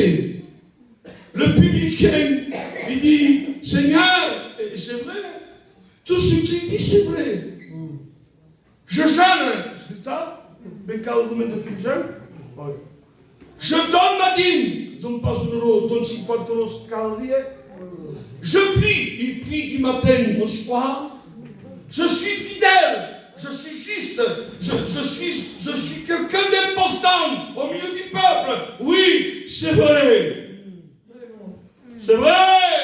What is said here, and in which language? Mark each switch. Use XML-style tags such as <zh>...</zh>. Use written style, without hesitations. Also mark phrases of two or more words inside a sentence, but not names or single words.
<fr>Le publicain, il dit, Seigneur, et c'est vrai, tout ce qu'il dit, c'est vrai. Je jeûne, c'est ça, mais quand vous mettez de jeûne, je donne ma dîme, donne pas 1 euro, donne 50 euros</fr> <ca>cada dia.</ca> <fr>Je prie, il prie du matin au soir. Je suis fidèle. Je suis juste, je suis quelqu'un d'important au milieu du peuple. Oui, c'est vrai. C'est vrai.</fr>